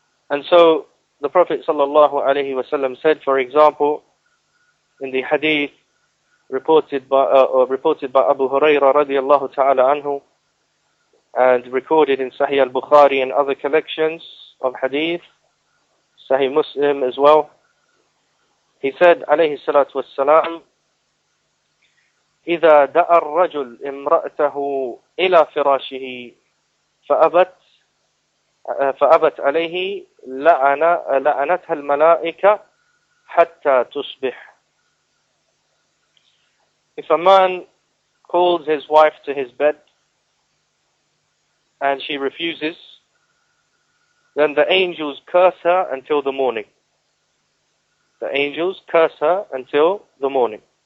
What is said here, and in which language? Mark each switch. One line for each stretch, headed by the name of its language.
English: And so the Prophet sallallahu alaihi wasallam said, for example, in the hadith reported by Abu Hurairah radiyallahu ta'ala anhu, and recorded in Sahih al-Bukhari and other collections of hadith, Sahih Muslim as well. He said,
Arabic: alayhi salatu wassalam, إذا دعا الرجل امرأته إلى فراشه فأبت عليه لعنتها الملائكة حتى تصبح.
English: If a man calls his wife to his bed and she refuses, then the angels curse her until the morning. The angels curse her until the morning.